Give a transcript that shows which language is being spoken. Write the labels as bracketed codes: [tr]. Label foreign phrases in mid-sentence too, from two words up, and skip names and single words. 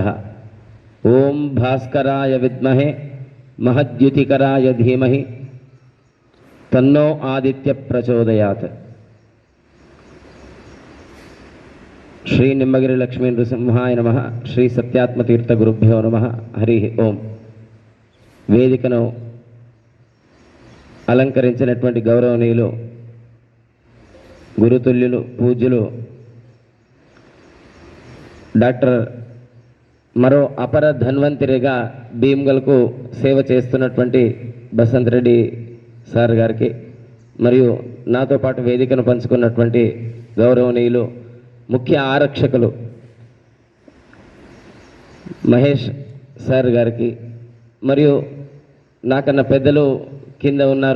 [sa] ओं भास्कराय विद्महे महद्युतिकराय धीमहि तन्नो आदित्य प्रचोदयात्। श्री निम्बगिरि लक्ष्मी नृसिंहाय नमः। श्री सत्यात्मतीर्थ गुरुभ्यो नमः। हरि ओं। [te] వేదికను అలంకరించినటువంటి గౌరవనీయులు గురుతుల్యులు పూజ్యులు డాక్టర్ మరో అపర ధన్వంతరిగా భీమ్గల్కు సేవ చేస్తున్నటువంటి బసంత్ రెడ్డి సార్ గారికి మరియు నాతో పాటు వేదికను పంచుకున్నటువంటి గౌరవనీయులు ముఖ్య ఆరక్షకులు మహేష్ సార్ గారికి మరియు నాకన్నా పెద్దలు కింద ఉన్నారు.